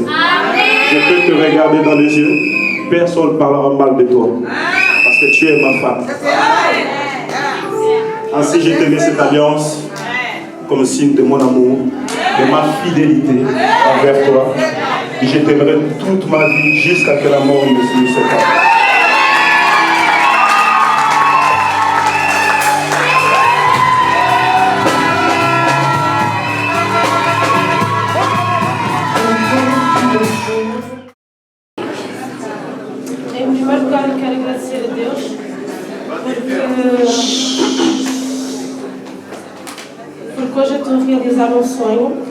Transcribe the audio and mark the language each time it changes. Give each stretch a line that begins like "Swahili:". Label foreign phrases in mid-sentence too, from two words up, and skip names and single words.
French: Je peux te regarder dans les yeux, personne ne parlera mal de toi. Parce que tu es ma femme. Ainsi, je te mets cette alliance comme signe de mon amour, de ma fidélité envers toi. Et je t'aimerai toute ma vie jusqu'à que la mort ne nous sépare.
Portuguese: Em primeiro lugar, eu quero agradecer a Deus porque hoje eu estou a realizar um sonho.